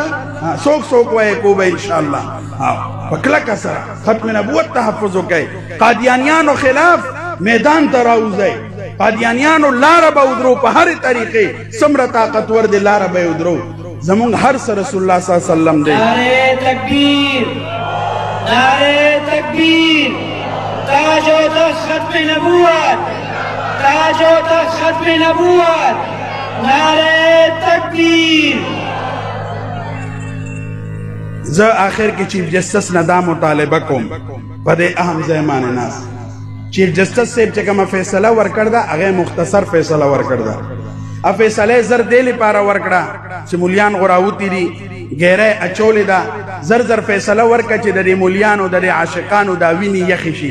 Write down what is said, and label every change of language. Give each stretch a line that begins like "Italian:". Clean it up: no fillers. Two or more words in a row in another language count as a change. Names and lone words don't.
Pashto: څوک وایي کو به انشاءالله په کلکه سره ختم نبوت تحفظ وکړئ. قادیانیانو خلاف میدان ته راوځئ، قادیانیانو لاره به ودرو په هرې طریقې، څومره طاقتور دی لاره به یې ودرو. زمونږ هر څه رسول الله
Arabic: صلی الله علیه وسلم
Pashto: دی.
Urdu: نعرہ تکبیر، نعرہ تکبیر، تاج و تخت ختم نبوت، تاج و تخت ختم نبوت، نعرہ تکبیر.
Pashto: زه آخر کې
English: chief justice
Pashto: نه دا مطالبه کوم په دې اهم ځای باندې ناست
English: chief justice
Pashto: صاحب چې کومه فیصله ورکړه ده هغه مختصر فیصله ورکړه ده. ا فیصله زر دې لپاره ورکړه چې مولیان غراوتی دي ګیره اچولې ده، زر فیصله ورکړه چې د دې مولیانو د عاشقانو دا ویني یخې شي.